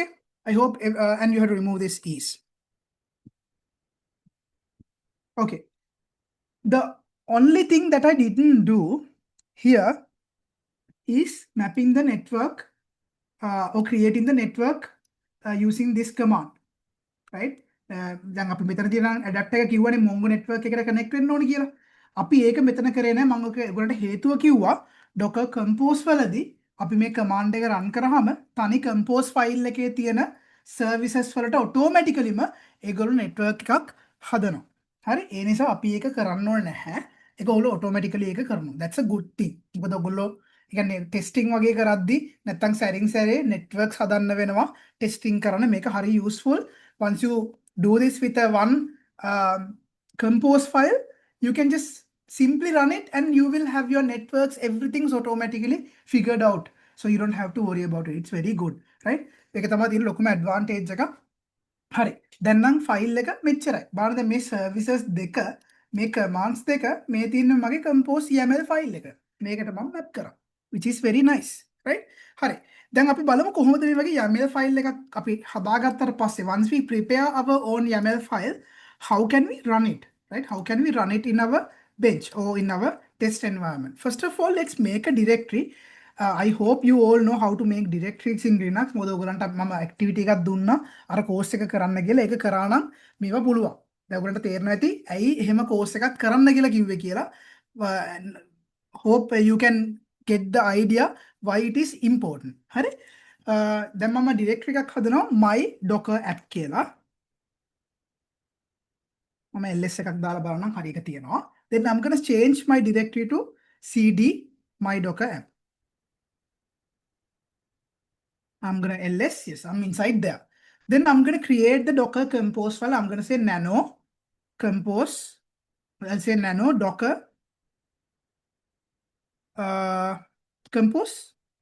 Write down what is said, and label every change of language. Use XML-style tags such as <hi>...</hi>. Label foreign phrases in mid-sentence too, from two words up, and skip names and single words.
<en>I hope, and you have to remove this ease. Okay. The only thing that I didn't do here is mapping the network or creating the network using this command, right?</en> <si>දැන් අපි මෙතන තියෙන ඇඩැප්ටර් එක කිව්වනේ Mongo network එකට connect වෙන්න ඕනේ කියලා. අපි ඒක මෙතන කරේ නැහැ. මම ඔයගොල්ලන්ට හේතුව කිව්වා Docker compose වලදී අපි මේ command එක run කරාම තනි</si> <en>compose file</en> <si>එකේ තියෙන services වලට automaticallyම ඒගොල්ලෝ network එකක් හදනවා. හරි? ඒ නිසා අපි ඒක කරන්න ඕනේ නැහැ. ඒක ඔයගොල්ලෝ automatically ඒක කරනවා.</si> <en>That's a good thing.</en> <si>මොකද ඔයගොල්ලෝ කියන්නේ testing වගේ කරද්දී නැත්තම් සැරින් සැරේ networks හදන්න වෙනවා. testing කරන්න මේක හරි useful.</si> <en>Once you do this with a one compose file, you can just simply run it and you will have your networks, everything's automatically figured out. So you don't have to worry about it. It's very good, right?</en> <si>ඒක තමයි තියෙන ලොකුම advantage එක. හරි. දැන් නම් ෆයිල් එක මෙච්චරයි. බලන්න මේ services දෙක, මේ commands දෙක, මේ තියෙන මගේ</si> <en>compose YAML</en> <si>ෆයිල් එක. මේකට මම map කරා.</si> <en>Which is very nice, right?</en> <si>හරි. දැන් අපි බලමු කොහොමද මේ වගේ YAML ෆයිල් එකක් අපි හදාගත්තට පස්සේ</si> <en>once we prepare our own YAML file, how can we run it, right? How can we run it in our bench or in our test environment? First of all, let's make a directory. I hope you all know how to make directories in Linux.</en> <si>මොකද ඔයගලන්ට මම activity එකක් දුන්නා අර course එක කරන්න කියලා. ඒක කරා නම් මේවා පුළුවන්. දැන් ඔයගලන්ට තේරෙනවා ඇති ඇයි එහෙම course එකක් කරන්න කියලා කිව්වේ කියලා.</si> <en>Hope you can get the idea why it is important.</en> <si>හරි? දැන් මම directory එකක් හදනවා</si> <en>my docker app</en> <si>කියලා. මම ls එකක් දාලා බලන්නම් හරි එක තියෙනවා.</si> <en>Then I'm going to change my directory to cd my docker app. I'm going to ls, yes, I'm inside there. Then I'm going to create the Docker compose file. I'm going to say nano compose. I'll say nano docker compose.</en>